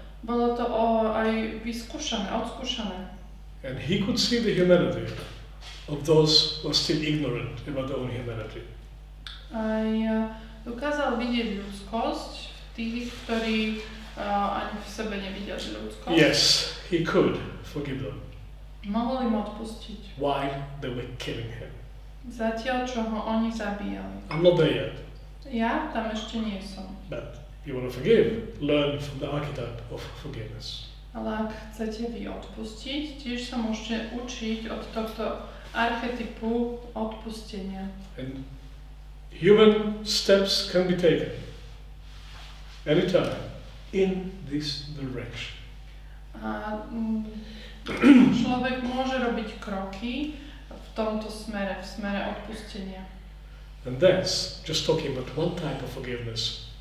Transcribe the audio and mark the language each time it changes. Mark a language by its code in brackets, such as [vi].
[sk] Bolo to aj vyskúšané, odskúšané. [en] And he could see the humanity of those who are still ignorant about their own humanity. [sk] Aj dokázal vidieť ľudskosť v tých, ktorí ani v sebe nevideli ľudskosť. [en] Yes, he could forgive them. [sk] Mohol im odpustiť. [en] While they were killing him. [sk] Zatiaľ, čo ho oni zabíjali. [en] I'm not there yet. [sk] Ja tam ešte nie som. [en] But if you want to forgive, learn from the archetype of forgiveness. [sk] Ale ak chcete vy odpustiť, tiež sa môžete učiť od tohto archetypu odpustenia. [en] And human steps can be taken anytime in this direction. [sk] A človek môže robiť kroky v tomto smere, v smere odpustenia. [en] And that's just talking about one type of forgiveness.